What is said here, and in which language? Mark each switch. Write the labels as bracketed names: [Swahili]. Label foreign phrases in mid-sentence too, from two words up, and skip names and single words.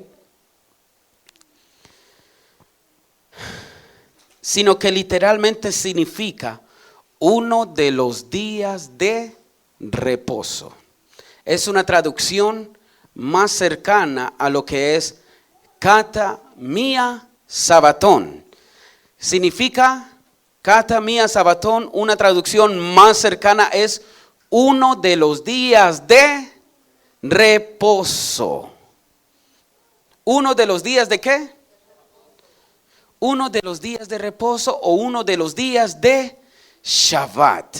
[Spanish] Sino que literalmente significa uno de los días de reposo. Es una traducción más cercana a lo que es [Greek] κατὰ μία σαββάτων. [Spanish] Significa [Greek] κατὰ μία σαββάτων, [Spanish] una traducción más cercana es uno de los días de reposo. ¿Uno de los días de qué? Uno de los días de reposo o uno de los días de Shabbat.